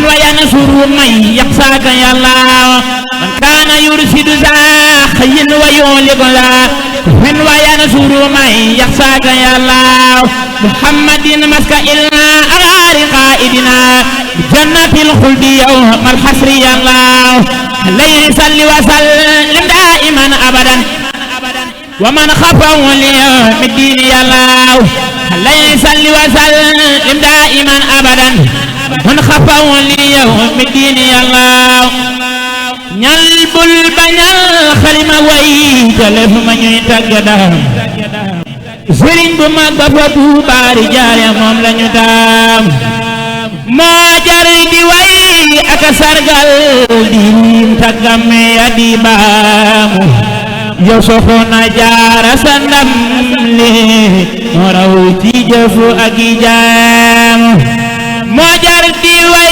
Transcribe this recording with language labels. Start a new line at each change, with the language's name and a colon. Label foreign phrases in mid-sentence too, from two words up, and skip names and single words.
Arabic: وينصر من يخشاك يا الله من كان يرشد ذا خير ويهلك ذا كفر وينصر من يخشاك يا الله محمد مسك إلا أغار قائدنا بجنة الخلد يوم الحسر يا الله عليه صل وسلم دائما أبدا ومن خفه اليوم الدين يا الله عليه صل وسلم دائما أبدا من خفه اليوم الدين يا الله
Wolof: ñal bul bañal xalima way jalef ma ñuy tàggadam sëriñ bu mag ba fa Tuubaa jaare moom lañu daam moo jar di way ak sargal di lim tàggam ya di baamu yow Soxna Jaara sa ndam li moo raw ci jëfu ak i jaamu moo jar di way